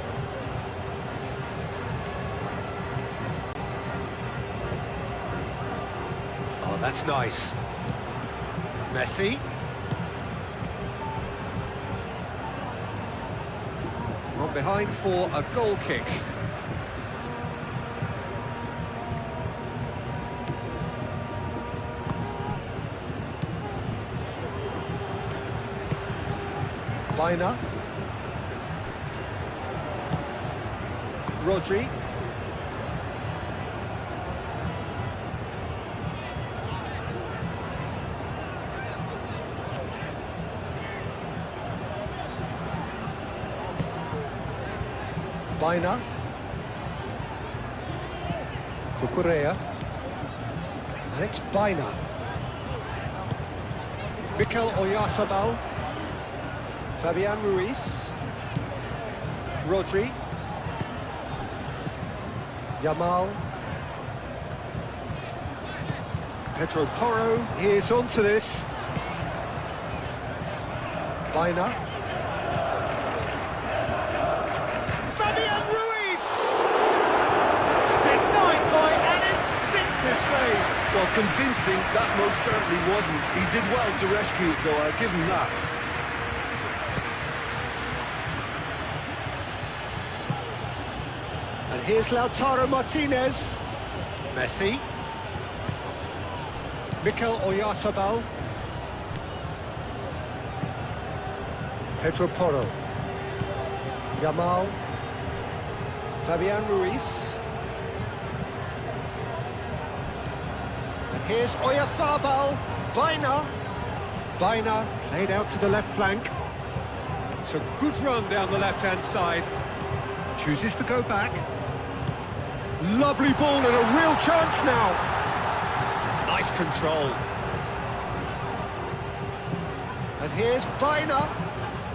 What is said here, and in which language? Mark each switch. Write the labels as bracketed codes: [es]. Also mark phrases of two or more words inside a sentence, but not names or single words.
[en] Oh, that's nice. Messi. On behind for a goal kick. Baina. Rodri. Baina. Cucurella. And it's Baina. Mikel Oyarzabal. Fabian Ruiz. Rodri. Yamal. Pedro Porro is onto this. Baina. Fabian Ruiz! Denied by an instinctive save. Well, convincing, that most certainly wasn't. He did well to rescue it, though. I'll give him that. And here's Lautaro Martinez. Messi. Mikel Oyarzabal. Pedro Porro. Yamal. Fabian Ruiz. And here's Oyarzabal. Baina. Baina played out to the left flank. It's a good run down the left-hand side. Chooses to go back. Lovely ball and a real chance now. Nice control. And here's Baina.